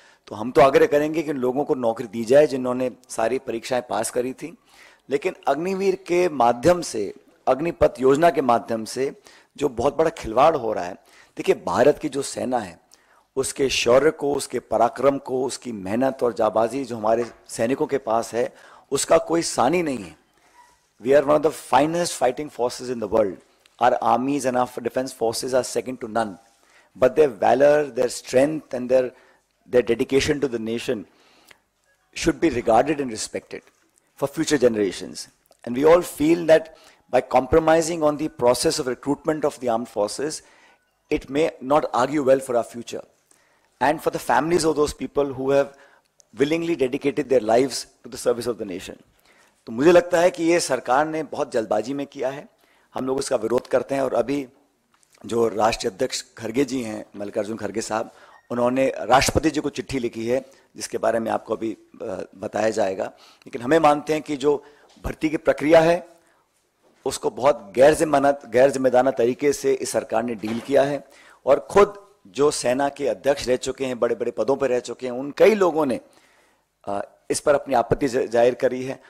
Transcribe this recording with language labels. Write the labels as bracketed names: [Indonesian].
[Hindi] तो हम तो आग्रह करेंगे कि लोगों को नौकरी दी जाए जिन्होंने सारी परीक्षाएं पास करी थी, लेकिन अग्निवीर के माध्यम से, अग्निपथ योजना के माध्यम से जो बहुत बड़ा खिलवाड़ हो रहा है, देखिए भारत की जो सेना है उसके शौर्य को, उसके पराक्रम को, उसकी मेहनत और जाबाजी जो हमारे सैनिकों के पास है, उसका कोई सानी नहीं है। [English] We are one of the finest fighting forces in the world. Our armies and our defense forces are second to none. But their valor, their strength and their dedication to the nation should be regarded and respected for future generations. And we all feel that by compromising on the process of recruitment of the armed forces, it may not argue well for our future. And for the families of those people who have willingly dedicated their lives to the service of the nation. [Hindi] तो मुझे लगता है कि ये सरकार ने बहुत जल्दबाजी में किया है, हम लोग इसका विरोध करते हैं। और अभी जो राष्ट्रीय अध्यक्ष खड़गे जी हैं, मल्लिकार्जुन खड़गे साहब, उन्होंने राष्ट्रपति जी को चिट्ठी लिखी है जिसके बारे में आपको अभी बताया जाएगा। लेकिन हमें मानते हैं कि जो भर्ती की प्रक्रिया है उसको बहुत गैर जिम्मेदाराना तरीके से इस सरकार ने डील किया है, और खुद जो सेना के अध्यक्ष रह चुके हैं, बड़े बड़े पदों पर रह चुके हैं, उन कई लोगों ने इस पर अपनी आपत्ति जाहिर करी है।